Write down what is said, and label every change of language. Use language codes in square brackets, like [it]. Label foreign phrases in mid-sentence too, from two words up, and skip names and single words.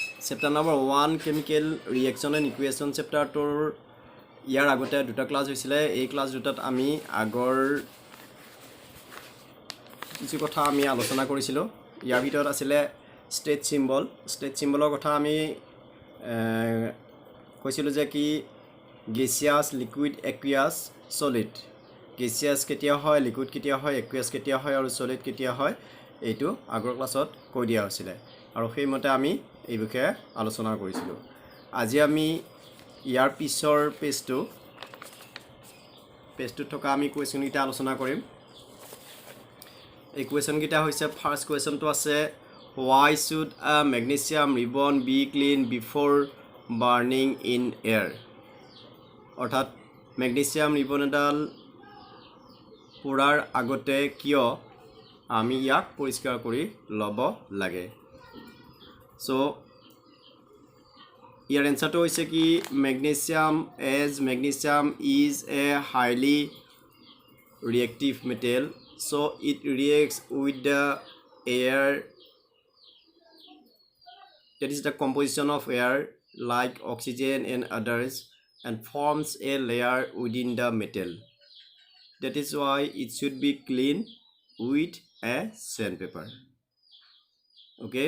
[en] Chapter number 1 chemical reaction and equation chapter [as] tor ইয়াৰ আগতে দুটা ক্লাস হৈছিল এই ক্লাস দুটাত আমি আগৰ কিছু কথা আমি আলোচনা কৰিছিল ইয়াৰ ভিতৰত আছিল [en] state symbol [as] কথা আমি কৈছিল যে কি [en] gaseous liquid aqueous solid gaseous [as] কেতিয়া হয় liquid কেতিয়া হয় aqueous কেতিয়া হয় আৰু solid কেতিয়া হয় এইটো আগৰ ক্লাছত কৈ দিয়া হৈছিল আৰু সেই মতে আমি এই বিষয়ে আলোচনা কৰিছিল আজি আমি ইয়াৰ পিছৰ পেজটো থকা আমি কোৱেশ্চন গিটা আলোচনা কৰিম এই কোৱেশ্চন গিটা হৈছে [en] first question [as] আছে [en] why should a magnesium ribbon be cleaned before burning in air [as] অৰ্থাৎ [en] magnesium ribbon [as] এডাল পুৰাৰ আগতে কিয় আমি ইয়াক পৰিষ্কাৰ কৰি লব লাগে so [en] your answer to is ki magnesium is a highly reactive metal so it reacts with the air that is the composition of air like oxygen and others and forms a layer within the metal that is why it should be cleaned with a sandpaper okay